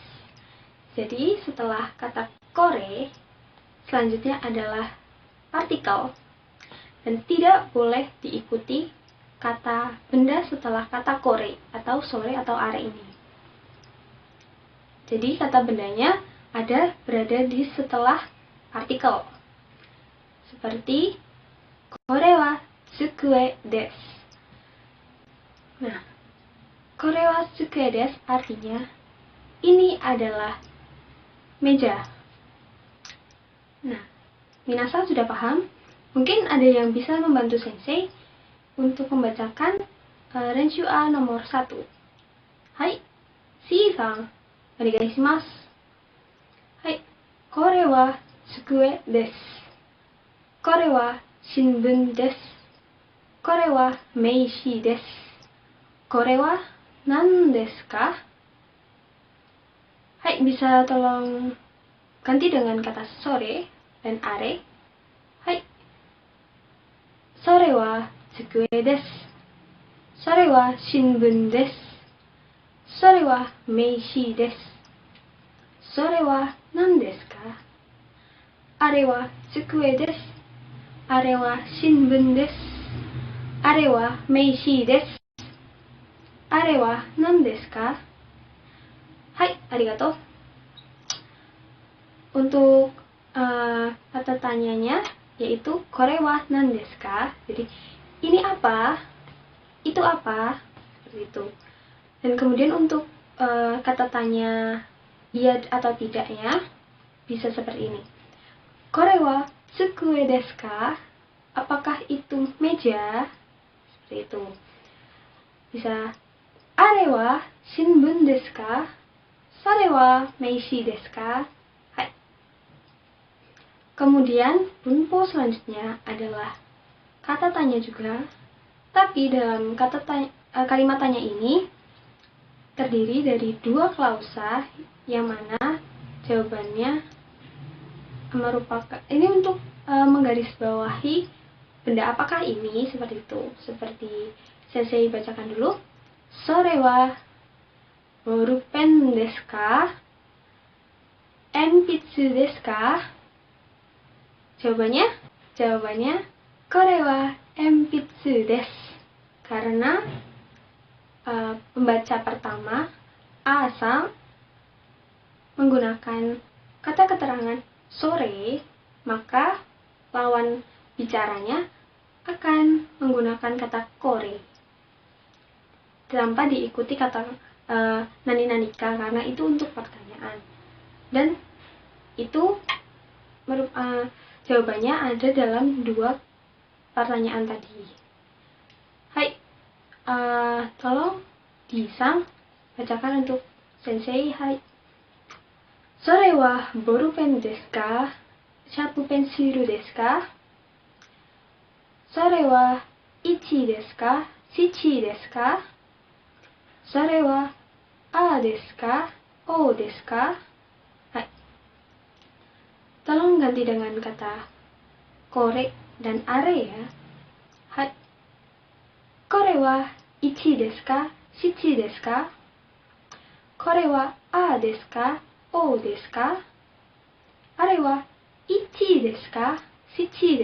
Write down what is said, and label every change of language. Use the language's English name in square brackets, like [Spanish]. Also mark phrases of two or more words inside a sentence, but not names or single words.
[Indonesian] Jadi, setelah kata kore, selanjutnya adalah partikel dan tidak boleh diikuti kata benda setelah kata kore atau sore atau are ini. Jadi kata bendanya berada di setelah partikel. [Japanese] Seperti これは机です. [Indonesian] Nah, [Japanese] これは机です [Indonesian] artinya ini adalah meja. Nah, minasan sudah paham? Mungkin ada yang bisa membantu sensei untuk membacakan Renshu-a nomor 1. [Japanese] Hai, シイさん、お願いします. はい、これは机です. これは新聞です. これは名刺です。これは何ですか? [Indonesian] Hai, bisa tolong ganti dengan kata sore dan are. [Japanese] はい。それは机です. それは新聞です。それは名刺です. それは何ですか? あれは机です. あれは新聞です。あれは名刺です. あれは何ですか？はい、ありがとう. [Indonesian] Untuk kata tanyanya yaitu [Japanese] これは何ですか? [Indonesian] Jadi ini apa? Itu apa? Seperti itu. Dan kemudian untuk kata tanya iya atau tidaknya bisa seperti ini. [Japanese] これは机ですか? [Indonesian] Apakah itu meja? Seperti itu. Bisa [Japanese] あれは新聞ですか? それは名刺ですか? Hai. [Indonesian] Kemudian bunpo selanjutnya adalah kata tanya juga, tapi dalam kalimat tanya ini terdiri dari 2 klausa yang mana jawabannya merupakan ini untuk menggarisbawahi benda apakah ini, seperti itu. Seperti sensei bacakan dulu. [Japanese] それはボールペンですか? 鉛筆ですか? Jawabannya これは鉛筆です. [Indonesian] Karena pembaca pertama A-san menggunakan kata keterangan sore, maka lawan bicaranya akan menggunakan kata kore tanpa diikuti kata nani-nanika karena itu untuk pertanyaan. Dan itu jawabannya ada dalam 2 pertanyaan tadi. Hai, tolong Di-san bacakan untuk sensei. [Japanese] はい。それはボールペンですか? シャープペンシルですか？それはいちですか? しちですか？それはあですか? おですか? [Indonesian] Hai. Tolong ganti dengan kata kore dan are ya. [Japanese] はい。これはいちですか? しちですか？これはあですか? おですか？あれはいちですか?